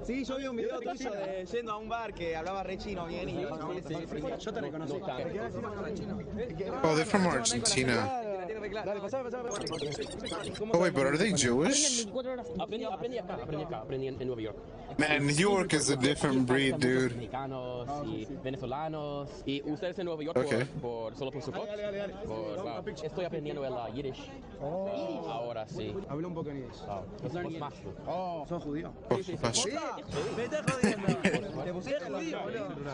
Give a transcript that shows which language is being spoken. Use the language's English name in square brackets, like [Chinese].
[Spanish] Sí, yo vi un video tuyo de yendo a un bar que hablaba re chino bien y yo te reconocí. No tanto. [English] Oh, they're from Argentina. [Spanish] Dale, pasá. [English] Oh, wait, but are they Jewish? [Spanish] Aprendí en Nueva York. [English] Man, New York is a different breed, dude. [Spanish] Mexicanos y venezolanos. Y ustedes en Nueva York [English] Okay. [Spanish] solo por su voz. Wow. Estoy aprendiendo el Yiddish. Ahora sí. Habla un poco en inglés. Oh, ¿Sos judío? [English] Oh, gosh. [Spanish] Me estás jodiendo. ¿Te pusiste judío, boludo?